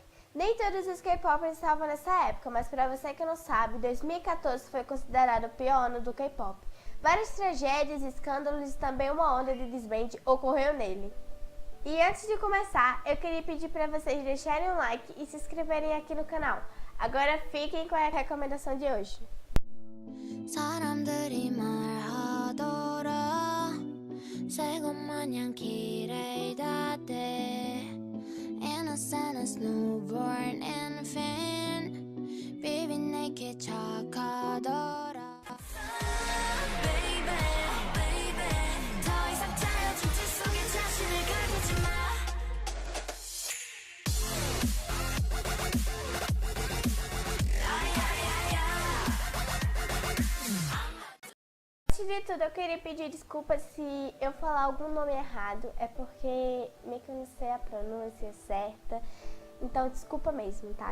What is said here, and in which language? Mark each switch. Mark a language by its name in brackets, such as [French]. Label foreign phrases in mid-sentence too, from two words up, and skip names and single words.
[Portuguese] Nem todos os K-popers estavam nessa época, mas para você que não sabe, 2014 foi considerado o pior ano do K-pop. Várias tragédias, escândalos e também uma onda de desband ocorreu nele. E antes de começar, eu queria pedir para vocês deixarem um like e se inscreverem aqui no canal. Agora fiquem com a recomendação de hoje. [Korean] 사람들이 말하더라 새것 마냥 길을 닫대 [English] Innocent as newborn infant Baby [Korean] 내게 착하더라 [English] Baby, baby [Korean] 더 이상 짜여진 질 속에 자신을 가두지 마 [Portuguese] Antes de tudo, eu queria pedir desculpas se eu falar algum nome errado, é porque meio que eu não sei a pronúncia certa, então desculpa mesmo, tá?